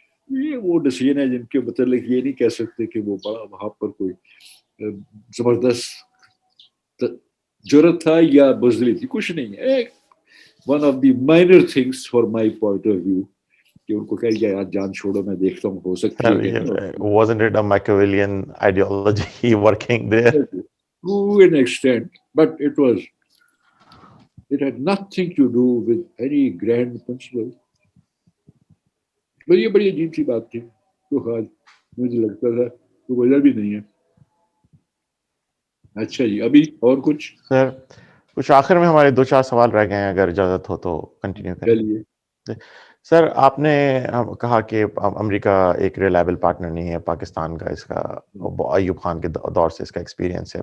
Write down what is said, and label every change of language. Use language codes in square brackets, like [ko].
[ur] یہ وہ ڈسیزن ہے جن کے متعلق یہ نہیں کہہ سکتے کہ وہ بڑا وہاں پر کوئی زبردست جرت تھا یا بزدلی تھی, کچھ نہیں ہے. [en] one of the minor things for my point of view [ur] کہ ان کو کہہ یار جان چھوڑو, میں دیکھتا ہوں ہو سکتی ہے کہ نہیں. [en] wasn't it a Machiavellian ideology working there? To an extent, but it had nothing to do with any grand principle. [ur] بس یہ بڑی عجیب سی بات تھی تو خاص مجھے لگتا تھا تو وجہ بھی نہیں ہے. اچھا جی, ابھی اور کچھ سر کچھ آخر میں ہمارے 2-4 سوال رہ گئے ہیں, اگر اجازت ہو تو کنٹینیو کریں. چلیے. سر آپ نے کہا کہ امریکہ ایک ریلائبل پارٹنر نہیں ہے پاکستان کا, اس کا ایوب خان کے دور سے اس کا ایکسپیرینس ہے.